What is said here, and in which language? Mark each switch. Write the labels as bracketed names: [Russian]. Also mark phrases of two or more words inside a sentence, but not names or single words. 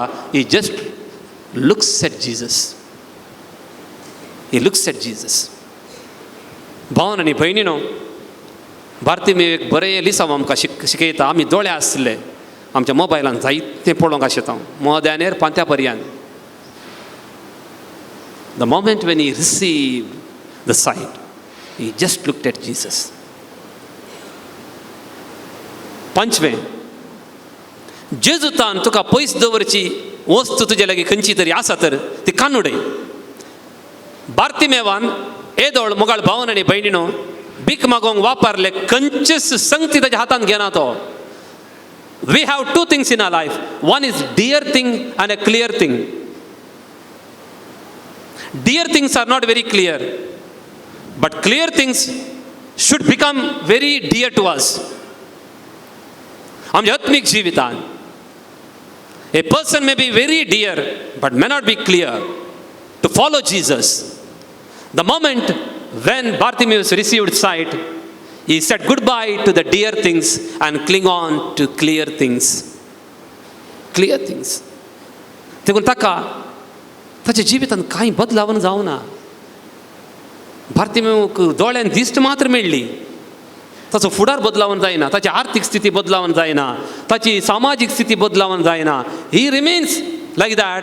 [English] He just looks at Jesus. He looks at Jesus. [Konkani] भावन आनी भयणीनो, बार्तिमेव एक बरें लिसांव आमकां शिकयता. आमी दोळे आसले आमच्या मोबायलान जायतें पळोवंक आशिता, मोद्यानेर पांत्या पर्यंत. [English] The moment when he received the sight, he just looked at Jesus. [Konkani] पंचवें, जेजूतान तुका पयस दवरची वस्तू तुजे लागीं खंयची तरी आसा तर ती कानुडय. बार्तिमेवान येदोळ मोगाळ भावन आनी भयणीनो भीक मागोवंक वापरले खंयचीच संगती ताच्या हातान घेना तो. [English] We have two things in our life. One is dear thing and a clear thing. Dear things are not very clear, but clear things should become very dear to us. [Konkani] आमच्या आत्मिक जिवितान [English] a person may be very dear but may not be clear to follow Jesus. The moment when Bartimaeus received sight, he said goodbye to the dear things and cling on to clear things. Clear things. [Konkani] देखून ताका ताच्या जिवितान कांय बदलावन जावना. बार्तिमेयूक दोळ्यान दिश्ट मात्र मेळ्ळी, ताचो फुडार बदलावन जायना, ताची आर्थीक स्थिती बदलावन जायना, ताची सामाजीक स्थिती बदलावन जायना. [English] He remains like that.